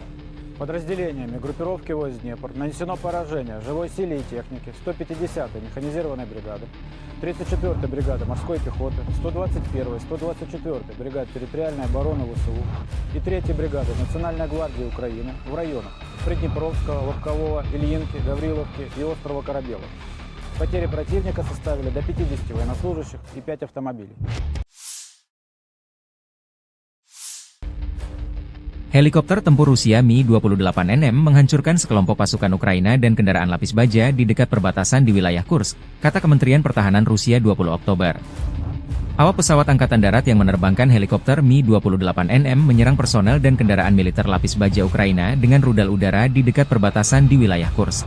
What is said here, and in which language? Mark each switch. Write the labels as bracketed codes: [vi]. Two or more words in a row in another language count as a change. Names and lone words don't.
[ru] Подразделениями группировки войск «Днепр» нанесено поражение живой силе и технике 150-й механизированной бригады, 34-й бригады морской пехоты, 121-й, 124-й бригады территориальной обороны ВСУ и 3-й бригады Национальной гвардии Украины в районах Приднепровского, Лобкового, Ильинки, Гавриловки и острова Корабелов. Потери противника составили до 50 военнослужащих и 5 автомобилей. [id] Helikopter tempur Rusia Mi-28NM menghancurkan sekelompok pasukan Ukraina dan kendaraan lapis baja di dekat perbatasan di wilayah Kursk, kata Kementerian Pertahanan Rusia 20 Oktober. Awak pesawat Angkatan Darat yang menerbangkan helikopter Mi-28NM menyerang personel dan kendaraan militer lapis baja Ukraina dengan rudal udara di dekat perbatasan di wilayah Kursk.